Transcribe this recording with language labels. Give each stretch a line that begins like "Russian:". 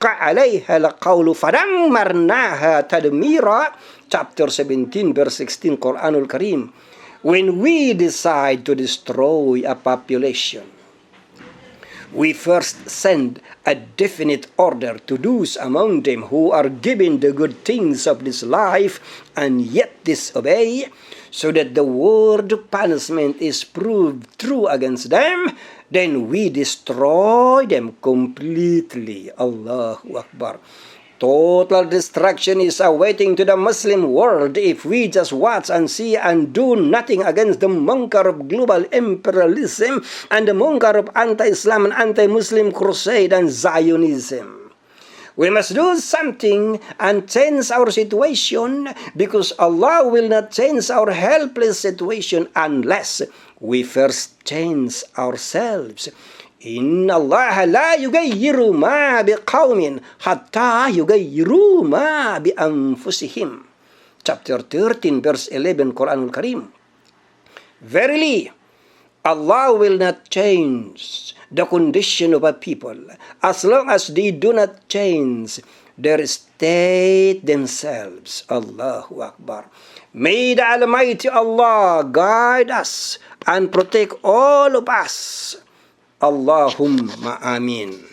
Arabic: عليها القول فدمرناها تدميرا.
English: Chapter 17 verse 16 Quranul Karim. When we decide to destroy a population, we first send a definite order to those among them who are given the good things of this life and yet disobey, so that the word punishment is proved true against them. Then we destroy them completely. Allahu Akbar. Total destruction is awaiting to the Muslim world if we just watch and see and do nothing against the munkar of global imperialism and the munkar of anti-Islam and anti-Muslim crusade and Zionism. We must do something and change our situation, because Allah will not change our helpless situation unless we first change ourselves.
Arabic: إن الله لا يغير ما بقوم حتى يغيروا ما بأنفسهم.
English: Chapter 13 verse 11 Quranul Karim. Verily, Allah will not change the condition of a people as long as they do not change their state themselves. Allahu Akbar. May the Almighty Allah guide us and protect all of us. Allahumma amin.